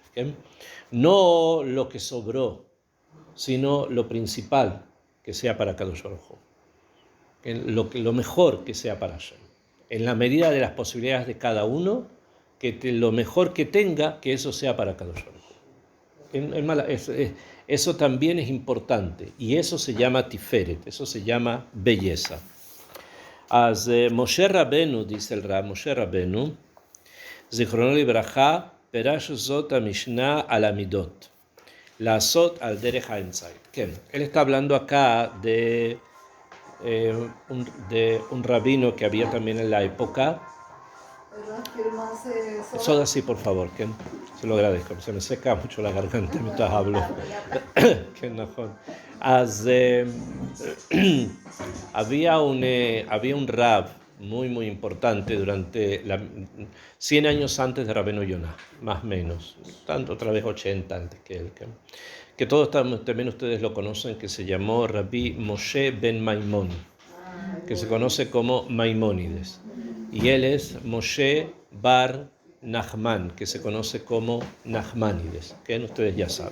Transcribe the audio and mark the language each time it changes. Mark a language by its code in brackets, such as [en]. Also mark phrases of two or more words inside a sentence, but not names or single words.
[es] ¿Okay? No lo que sobró, sino lo principal que sea para Kadosh Baruj Hu. Lo mejor que sea para Hashem. En la medida de las posibilidades de cada uno, lo mejor que tenga, que eso sea para Kadosh Baruj Hu. Eso también es importante y eso se llama tiferet, eso se llama belleza. [he] אז משה רבנו, [es] dice el Rab, [he] משה רבנו, זיכרונו לברכה, פירש זאת המשנה על המידות, לעשות על דרך האמצעי. כן, [es] él está hablando acá de un rabino que había también en la época. Soda sí, por favor, Ken. Se lo agradezco, se me seca mucho la garganta mientras hablo. [he] Ken, נכון. [es] אז había un rab muy, muy importante durante 100 años antes de Rabbeinu Yonah, más o menos, tanto otra vez 80 antes que él, que todos también ustedes lo conocen, que se llamó Rabbi Moshe ben Maimón, que se conoce como Maimónides, y él es Moshe bar Nachman, que se conoce como Nachmanides, que ustedes ya saben.